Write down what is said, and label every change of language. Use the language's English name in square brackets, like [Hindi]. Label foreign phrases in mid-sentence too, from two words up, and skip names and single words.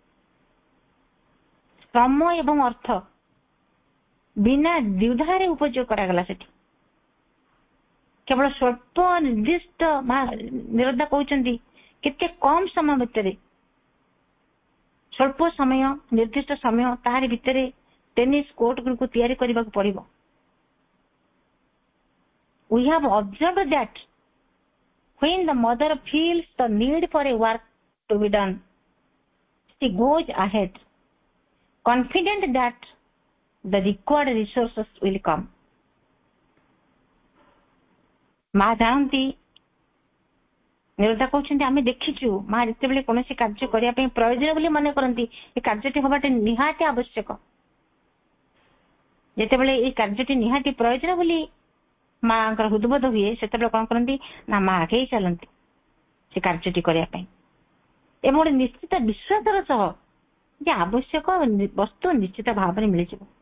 [Odia] ଶ୍ରମ ଏବଂ ଅର୍ଥ ବିନା ଦ୍ୱିଧାରେ ଉପଯୋଗ କରାଗଲା ସେଠି। କେବଳ ସ୍ୱଳ୍ପ ନିର୍ଦ୍ଦିଷ୍ଟ ନିରଦା କହୁଛନ୍ତି କେତେ କମ ସମୟ ଭିତରେ, ସ୍ୱଳ୍ପ ସମୟ ନିର୍ଦ୍ଦିଷ୍ଟ ସମୟ ତାହାରି ଭିତରେ [English] tennis court [Odia] ଗୁଡ଼ିକୁ ତିଆରି କରିବାକୁ ପଡିବ। [English] We have observed that when the mother feels the need for a work to be done, she goes ahead, confident that the required resources will come. [Odia] ମା ଜାଣନ୍ତି, ନିରଦା କହୁଛନ୍ତି ଆମେ ଦେଖିଛୁ ମା ଯେତେବେଳେ କୌଣସି କାର୍ଯ୍ୟ କରିବା ପାଇଁ ପ୍ରୟୋଜନ ବୋଲି ମନେ କରନ୍ତି, ଏ କାର୍ଯ୍ୟଟି ହବାଟା ନିହାତି ଆବଶ୍ୟକ। ଯେତେବେଳେ ଏଇ କାର୍ଯ୍ୟଟି ନିହାତି ପ୍ରୟୋଜନ ବୋଲି ମାଙ୍କର ହୃଦବୋଧ ହୁଏ, ସେତେବେଳେ କଣ କରନ୍ତି ନା ମା ଆଗେଇ ଚାଲନ୍ତି ସେ କାର୍ଯ୍ୟଟି କରିବା ପାଇଁ, ଏବଂ ଗୋଟେ ନିଶ୍ଚିତ ବିଶ୍ୱାସର ସହ ଯେ ଆବଶ୍ୟକ ବସ୍ତୁ ନିଶ୍ଚିତ ଭାବରେ ମିଳିଯିବ।